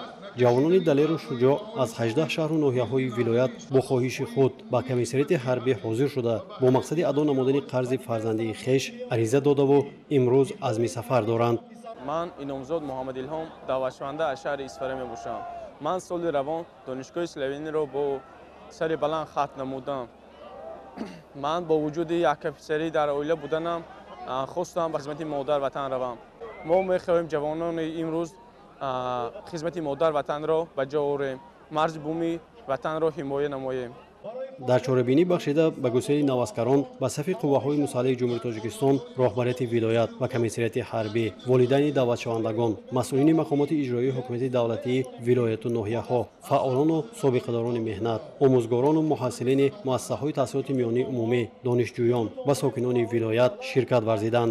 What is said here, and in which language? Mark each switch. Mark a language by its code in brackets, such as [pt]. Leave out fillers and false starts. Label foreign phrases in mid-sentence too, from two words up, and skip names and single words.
[tg] ҷавонони далеру шуҷоъ аз 18 шаҳру ноҳияҳои вилоят бо хоҳиши худ ба комиссарияти ҳарбӣ ҳозир шуда бо мақсади аዶ намудани қарзи фарзандии хеш ариза додаву имрӯз азми сафар доранд. ман иномзод Муҳаммад Илҳом даъватшаванда аз шаҳри Исфара мебошам. ман соли равон донишгоҳи Славениро бо сари баланд хат намудам. ман бо вуҷуди як офисерӣ дар оила буданам хостам ба хизмати модар ватан равам. [fa] ما میخواهیم جوانان امروز خدمت مادر وطن را به جا آوریم، مرز بومی وطن را حمایت نماییم. در چاره‌بینی بخشیده به گسیل نوازکاران به صف قوه‌های مسلح جمهوری تاجیکستان، راهبریت ولایت و کمیسریت حربی، والدین دعوتشوندگان، مسئولین مقامات اجرایی حکومت دولتی ولایت و ناحیه‌ها، فعالان و سابقه‌داران مهنت، آموزگاران و محصلین مؤسسه‌های تحصیلات میانی عمومی، دانشجویان و ساکنان ولایت شرکت ورزیدند.